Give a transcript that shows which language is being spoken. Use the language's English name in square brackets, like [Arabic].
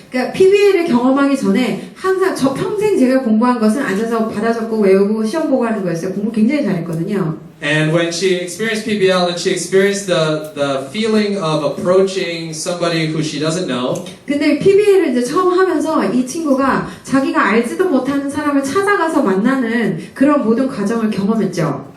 [Korean] 그러니까 PBL을 경험하기 전에 항상 저 평생 제가 공부한 것은 앉아서 받아 적고 외우고 시험 보고 하는 거였어요. 공부 굉장히 잘했거든요. [English] And when she experienced PBL and she experienced the feeling of approaching somebody who she doesn't know, [Korean] 근데 PBL을 이제 처음 하면서 이 친구가 자기가 알지도 못하는 사람을 찾아가서 만나는 그런 모든 과정을 경험했죠.